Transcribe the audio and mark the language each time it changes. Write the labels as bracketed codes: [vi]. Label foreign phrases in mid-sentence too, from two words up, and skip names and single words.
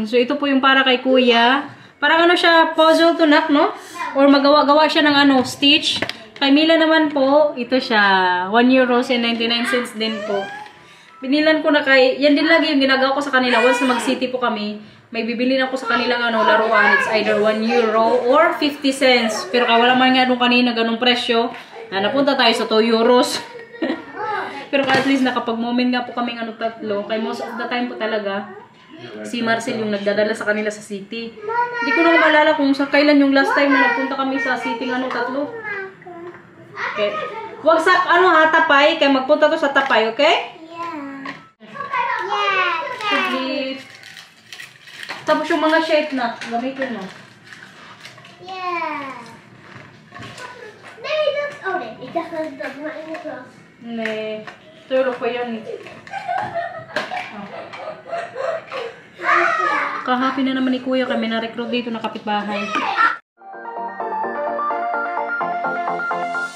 [tl] So ito po yung para kay kuya. Parang ano siya, [en] puzzle to knock, [tl] no? Or magawa-gawa siya ng ano, stitch. Kay Mila naman po, ito siya. [en] 1 euros and 99 cents din po. [tl] Binilan ko na kay, yan din lagi yung ginagawa ko sa kanila. Once na mag-city po kami, may bibili na ako sa kanilang ano, laruan. [en] It's either 1 euro or 50 cents. [tl] Pero kaya wala man nga nung kanina ganung presyo. Napunta tayo sa 2 euros. Pero kaya at least nakapag-moment nga po kami ano 3. Kaya [en] most of the time [tl] po talaga, si Marcel yung nagdadala sa kanila sa city. Hindi ko na maalala kung sa kailan yung [en] last time [tl] na nagpunta kami sa city ano 3. Okay. Huwag sa ano ha, Tapay. Kaya magpunta to sa Tapay, okay? [en] Yeah. [tl] Tapos yung mga shape na, gamitin mo. [nl] Yeah. Nee, dat... Oh nee, ik dacht dat het dat maar in de klas. Nee, [tl] tulog pa yan. Kahapi na naman ni Kuya kami na-recruit dito na kapitbahay.